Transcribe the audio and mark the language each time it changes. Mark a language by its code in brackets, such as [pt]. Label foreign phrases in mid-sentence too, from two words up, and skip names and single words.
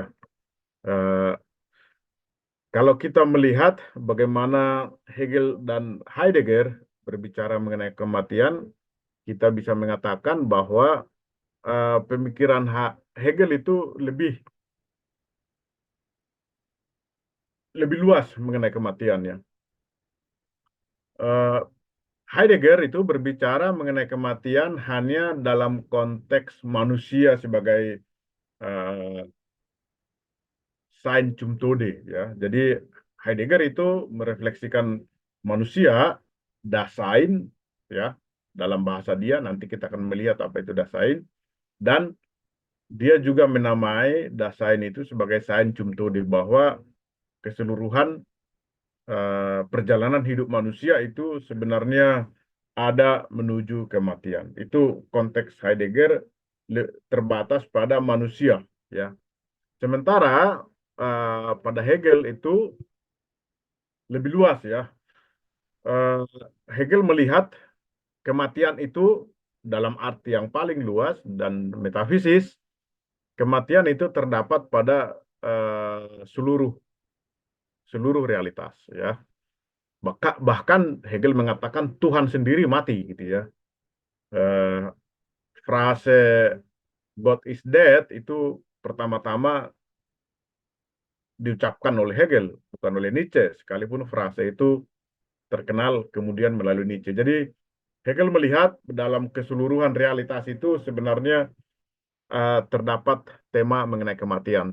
[id] Eh, Kalau kita melihat bagaimana Hegel dan Heidegger berbicara mengenai kematian, kita bisa mengatakan bahwa pemikiran Hegel itu lebih luas mengenai kematian, ya. Eh, Heidegger itu berbicara mengenai kematian hanya dalam konteks manusia sebagai eh, [de] sein zum Tode, [id] ya. Jadi Heidegger itu merefleksikan manusia, Dasein, ya, dalam bahasa dia. Nanti kita akan melihat apa itu Dasein, dan dia juga menamai Dasein itu sebagai [de] sein zum Tode, [id] bahwa keseluruhan perjalanan hidup manusia itu sebenarnya ada menuju kematian. Itu konteks Heidegger terbatas pada manusia, ya. Sementara pada Hegel itu lebih luas, ya. Eh, Hegel melihat kematian itu dalam arti yang paling luas dan metafisis. Kematian itu terdapat pada seluruh realitas, ya. Bahkan Hegel mengatakan Tuhan sendiri mati, gitu ya. Eh, Frase [en] God is dead [id] itu pertama-tama diucapkan oleh Hegel, bukan oleh Nietzsche, sekalipun frase itu terkenal kemudian melalui Nietzsche. Jadi Hegel melihat dalam keseluruhan realitas itu sebenarnya terdapat tema mengenai kematian.